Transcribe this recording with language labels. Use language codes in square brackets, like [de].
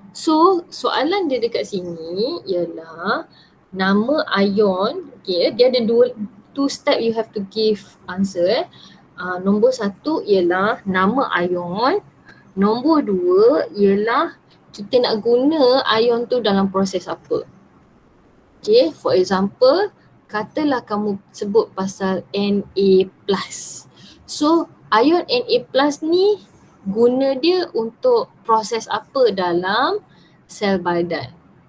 [ms] So soalan dia dekat sini ialah nama ion. [en] Okay, [ms] dia ada [en] two step you have to give answer. [ms] Nombor satu ialah nama ion. Nombor dua ialah kita nak guna ion tu dalam proses apa. Okay, [en] for example, [ms] katalah kamu sebut pasal Na+. So ion Na+ ni guna dia untuk proses apa dalam sel badan.